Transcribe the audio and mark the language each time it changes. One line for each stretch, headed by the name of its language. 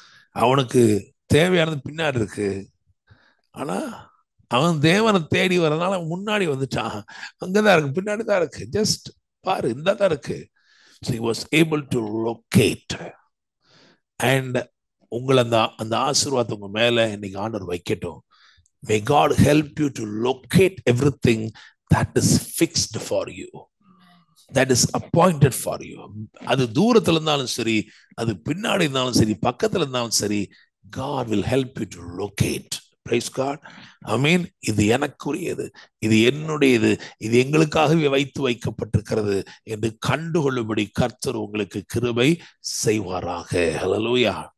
Tamil: அவனுக்கு தேவையானது பின்னாடி இருக்கு, ஆனா அவன் தேவனை தேடி வரதுனால முன்னாடி வந்துட்டான். அங்கதான் இருக்கு, பின்னாடி தான் இருக்கு, ஜஸ்ட் பாரு, இந்த தான் இருக்கு.
English: so he was able to locate. and
Tamil: உங்களை அந்த ஆசீர்வாதம் உங்க மேல இன்னைக்கு ஆண்டவர் வைக்கட்டும்.
English: may God help you to locate everything that is fixed for you, that is appointed for you.
Tamil: அது தூரத்துல இருந்தாலும் சரி, அது பின்னாடி இருந்தாலும் சரி, பக்கத்துல இருந்தாலும் சரி,
English: God will help you to locate. Praise God. I mean,
Tamil: இது எனக்குரியது, இது என்னுடையது, இது எங்களுக்காகவே வைக்கப்பட்டிருக்கிறது என்று கண்டுகொள்ளும்படி கர்த்தர் உங்களுக்கு கிருபை செய்வாராக. ஹல்லேலூயா.